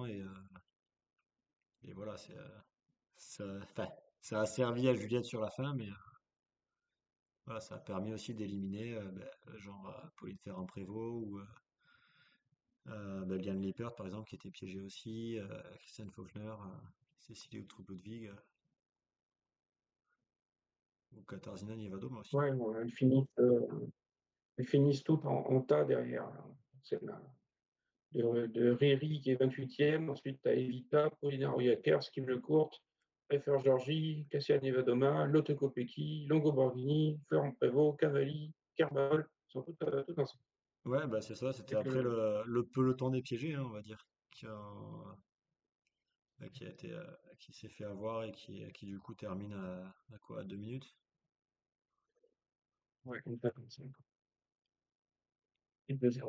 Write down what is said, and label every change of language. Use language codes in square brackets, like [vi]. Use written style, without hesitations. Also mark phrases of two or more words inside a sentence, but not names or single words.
[fr] Et voilà, enfin, ça a servi à Juliette sur la fin, mais voilà, ça a permis aussi d'éliminer ben, genre Pauline Ferrand-Prévot ou ben, Liane Lippert, par exemple, qui était piégée aussi, Christiane Faulkner, Cécilie Uttrup-Ludwig. Ou Katarzyna Niewodoma aussi. Ouais, bon, elles finissent toutes en tas derrière, là. C'est de Riri qui est 28e. Ensuite, tu as Evita, Paulina Royakkers, Kim Lecourt, Pfeffer Georgie, Cassia Nevadoma, Lotte Kopecky, Longo Borghini, Florent Prévost, Cavalli, Kerbal. Ils sont toutes ensemble. Ouais, bah c'est ça, c'était Avec après le, le peloton des piégés, hein, on va dire, qui a été, qui s'est fait avoir et qui du coup termine à quoi, à 2 minutes? ouais, une fois comme ça. Et 2-0.